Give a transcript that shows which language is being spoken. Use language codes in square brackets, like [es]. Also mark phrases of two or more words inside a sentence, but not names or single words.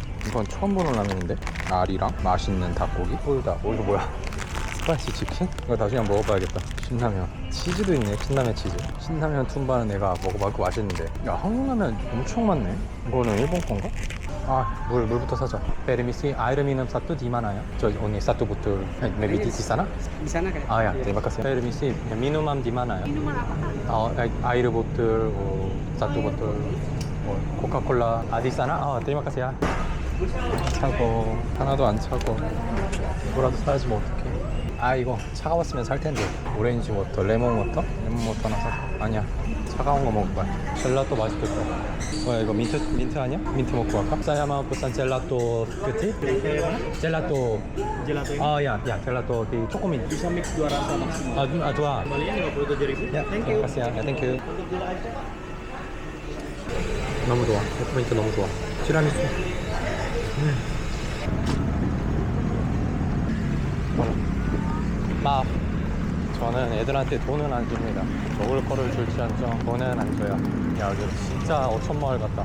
[ko] 이건 처음 보는 라면인데? 알이랑 맛있는 닭고기? 불닭. 이거 뭐야? [en] spicy chicken? [ko] 이거 나중에 한번 먹어봐야겠다. 신라면 치즈도 있네. 신라면 치즈. 신라면 툰바는 내가 먹어봤고 맛있는데 야 한국 라면 엄청 많네. 이거는 일본 건가? 아 물부터 사자. [id] Permisi air minum satu di mana ya? [ko] 저 언니 [id] satu botol. Maybe di sana? Di sana kan? Ah ya, terima kasih. Permisi, minuman di mana ya? Minuman apa? Air botol, satu botol, Coca-Cola. di sana? terima kasih ya. [ko] 차고 하나도 안 차고 이거라도 사야지 뭐 어떡해. 이거 차가웠으면 살 텐데. [en] orange water, lemon water? lemon water [ko] 하나 살까? 아니야, 차가운 거 먹을 거야. 젤라또 맛있겠다. 이거 민트 아니야? 민트 먹고 갈까? [id] Saya mau pesan gelato kecil. Gelato. Ya gelato di 초코민. Bisa mix 2 rasa maksimal. Dua. Kembalinya 57.000. Ya, terima kasih ya. [en] Thank you. [ko] 너무 좋아. 페퍼민트 너무 좋아. 티라미수. 막 저는 애들한테 돈은 안 줍니다. 먹을 거를 줄지언정 돈은 안 줘요. 야 여기 진짜 어촌마을 같다.